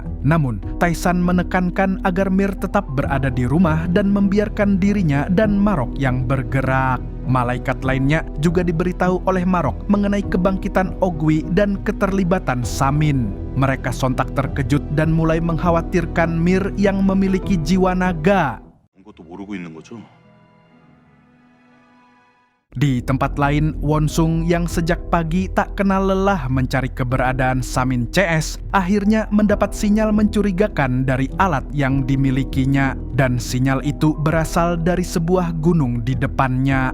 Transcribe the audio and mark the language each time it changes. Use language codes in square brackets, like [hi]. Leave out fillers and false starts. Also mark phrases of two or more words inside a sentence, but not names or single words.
[id] Namun, Taisan menekankan agar Mir tetap berada di rumah dan membiarkan dirinya dan Marok yang bergerak. Malaikat lainnya juga diberitahu oleh Marok mengenai kebangkitan Ogwi dan keterlibatan Samin. Mereka sontak terkejut dan mulai mengkhawatirkan Mir yang memiliki jiwa naga. [ko] 아무것도 모르고 있는 거죠? [id] Di tempat lain, Wonsung yang sejak pagi tak kenal lelah mencari keberadaan Samin CS, akhirnya mendapat sinyal mencurigakan dari alat yang dimilikinya. Dan sinyal itu berasal dari sebuah gunung di depannya.